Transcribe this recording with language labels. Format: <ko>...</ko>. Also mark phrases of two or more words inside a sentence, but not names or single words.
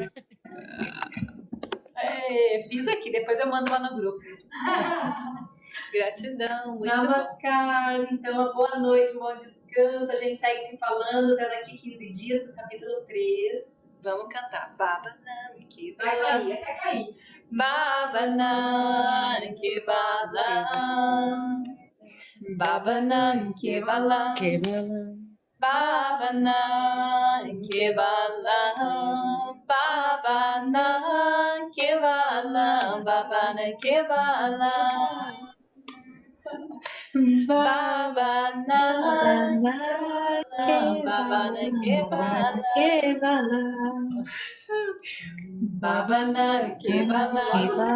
<pt>Fiz aqui, depois eu mando lá no grupo. Gratidão, muito Namaskar, então, uma boa noite, um bom descanso. A gente segue se falando até daqui 15 dias pro capítulo 3. Vamos cantar. Bhavanam Vai</pt> <sa>Kevalam,</sa> <pt>cair, até cair.</pt> <sa>Bhavanam Kevalam, Bhavanam Kevalam, Bhavanam Kevalam, Bhavanam Kevalam, Bhavanam Kevalam, Bhavanam Kevalam, Bhavanam Kevalam,</sa>